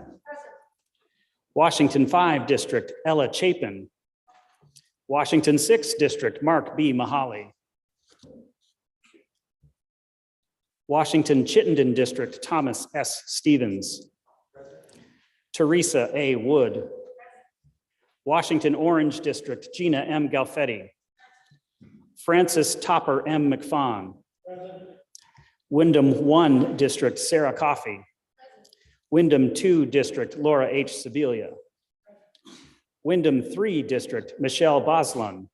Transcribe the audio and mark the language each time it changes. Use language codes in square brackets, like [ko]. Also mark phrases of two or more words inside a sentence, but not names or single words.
[en] Washington 5 District, Ella Chapin. Washington 6 District, Mark B. Mahaly. Washington Chittenden District, Thomas S. Stevens. Teresa A. Wood. Washington Orange District, Gina M. Galfetti. Francis Topper M. McFawn. Wyndham 1 District, Sarah Coffey. Wyndham 2 District, Laura H. Sibilia. Wyndham 3 District, Michelle Boslun.